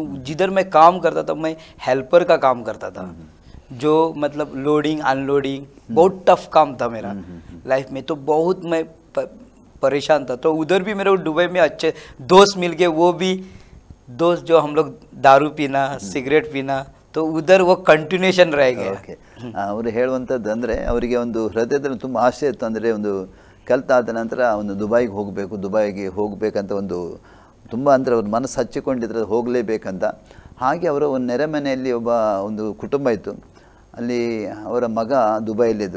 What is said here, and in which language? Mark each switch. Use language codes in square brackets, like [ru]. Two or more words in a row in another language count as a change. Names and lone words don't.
[hi] जिधर मैं काम करता था मैं हेल्पर का काम करता था, जो मतलब [en] loading unloading, [hi] बहुत टफ काम था मेरा लाइफ में। तो बहुत मैं परेशान था। तो उधर भी मेरे को दुबई में अच्छे दोस्त मिल गए, वो भी दोस्त जो हम लोग दारू पीना, सिगरेट पीना, तो उधर वो कंटिन्यूएशन रह गया। [kn] ಓಕೆ, ಅವರು ಹೇಳುವಂಥದ್ದು ಅಂದರೆ ಅವರಿಗೆ ಒಂದು ಹೃದಯದಲ್ಲಿ ತುಂಬ ಆಸೆ ಇತ್ತು. ಅಂದರೆ ಒಂದು ಕಲಿತಾದ ನಂತರ ಒಂದು ದುಬೈಗೆ ಹೋಗಬೇಕಂತ ಒಂದು ತುಂಬ ಅಂದರೆ ಅವ್ರ ಮನಸ್ಸು ಹಚ್ಚಿಕೊಂಡಿದ್ರೆ ಹೋಗಲೇಬೇಕಂತ. ಹಾಗೆ ಅವರ ಒಂದು ನೆರೆಮನೆಯಲ್ಲಿ ಒಂದು ಕುಟುಂಬ ಇತ್ತು. ಅಲ್ಲಿ ಅವರ ಮಗ ದುಬೈಯಲ್ಲಿದ್ದರು.